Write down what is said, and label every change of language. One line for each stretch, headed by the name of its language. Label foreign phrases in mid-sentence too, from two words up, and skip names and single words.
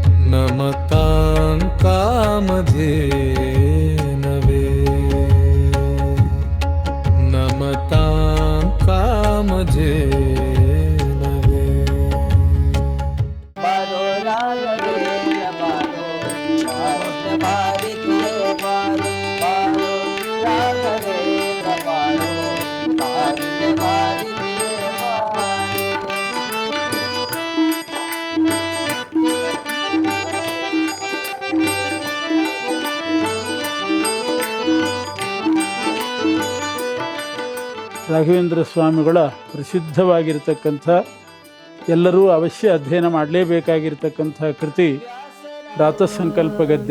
Sanskrit: नमतां कामधेनवे नमतां कामधेनवे।
Kannada: ಬಾರೋ ರಾಘವೇಂದ್ರ ಬಾರೋ ಭಾರತೀಯ ಬಾರೋ ಬಾರೋ ರಾಘವೇಂದ್ರ ಬಾರೋ ಭಾರತೀಯ ರಾಘವೇಂದ್ರ ಸ್ವಾಮಿಗಳ ಪ್ರಸಿದ್ಧವಾಗಿರ್ತಕ್ಕಂಥ ಎಲ್ಲರೂ ಅವಶ್ಯ ಅಧ್ಯಯನ ಮಾಡಲೇಬೇಕಾಗಿರ್ತಕ್ಕಂಥ ಕೃತಿ ಪ್ರಾತಃಸಂಕಲ್ಪ ಗದ್ಯ.